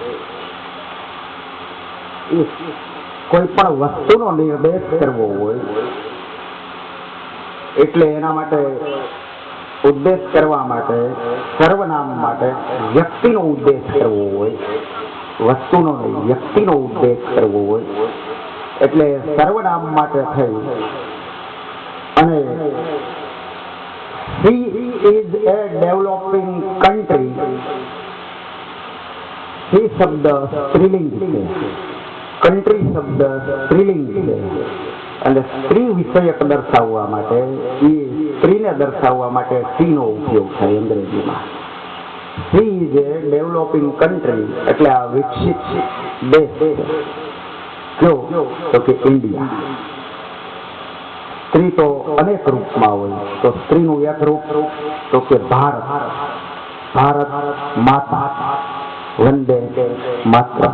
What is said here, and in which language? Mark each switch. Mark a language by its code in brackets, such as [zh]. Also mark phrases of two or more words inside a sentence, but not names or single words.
[gu] કોઈ પણ વસ્તુનો નિર્દેશ કરવો હોય એટલે એના માટે ઉદ્દેશ કરવા માટે, સર્વનામ માટે વ્યક્તિનો ઉદ્દેશ કરવો હોય. વસ્તુનો નહીં, વ્યક્તિનો ઉદ્દેશ કરવો હોય એટલે સર્વનામ માટે થઈ અને [en] he is a developing country. [gu] he શબ્દ સ્ત્રીલિંગ છે, કન્ટ્રી શબ્દ સ્ત્રીલિંગ છે, અને સ્ત્રી વિષયક દર્શાવવા માટે, એ સ્ત્રીને દર્શાવવા માટે સીનો ઉપયોગ થાય અંગ્રેજીમાં. [en] He is a developing country [gu] એટલે આ વિકસિત દેશ છે. કયો તો કે ઇન્ડિયા. સ્ત્રી તો અનેક રૂપમાં હોય, તો સ્ત્રીનું એક રૂપ તો કે ભારત. ભારત માતા, વંદે માતરમ.